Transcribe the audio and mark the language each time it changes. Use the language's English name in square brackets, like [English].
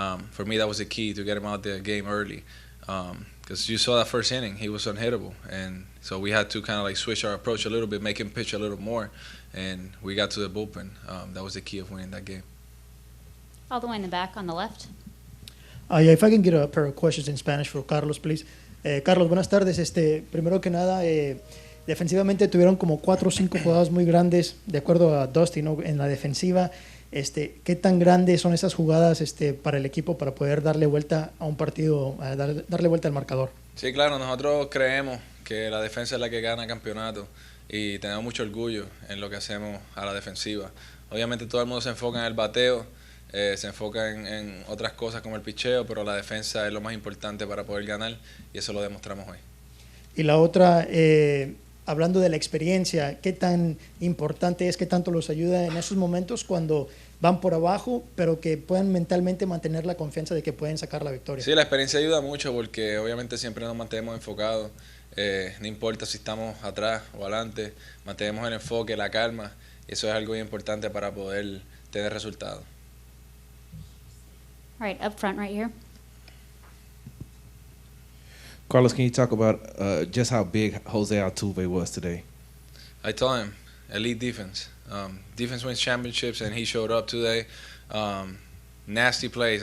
[English] For me, that was the key to get him out the game early. Because you saw that first inning, he was unhittable, and so we had to kind of like switch our approach a little bit, make him pitch a little more, and we got to the bullpen. That was the key of winning that game. All the way in the back on the left. Yeah, if I can get a pair of questions in Spanish for Carlos, please. [Spanish] Carlos, buenas tardes. Primero que nada, defensivamente tuvieron como 4 o 5 jugadas muy grandes, de acuerdo a Dusty, ¿no? En la defensiva. ¿Qué tan grandes son esas jugadas para el equipo para poder darle vuelta a un partido, darle vuelta al marcador? Sí, claro, nosotros creemos que la defensa es la que gana campeonato y tenemos mucho orgullo en lo que hacemos a la defensiva. Obviamente todo el mundo se enfoca en el bateo, se enfoca en otras cosas como el picheo, pero la defensa es lo más importante para poder ganar y eso lo demostramos hoy. Y la otra, hablando de la experiencia, ¿qué tan importante es, qué tanto los ayuda en esos momentos cuando van por abajo, pero que puedan mentalmente mantener la confianza de que pueden sacar la victoria? Sí, la experiencia ayuda mucho porque obviamente siempre nos mantenemos enfocados, no importa si estamos atrás o adelante, mantenemos el enfoque, la calma, y eso es algo muy importante para poder tener resultados. [English] All right, up front right here. Carlos, can you talk about just how big Jose Altuve was today? I told him, elite defense. Defense wins championships, and he showed up today. Nasty plays.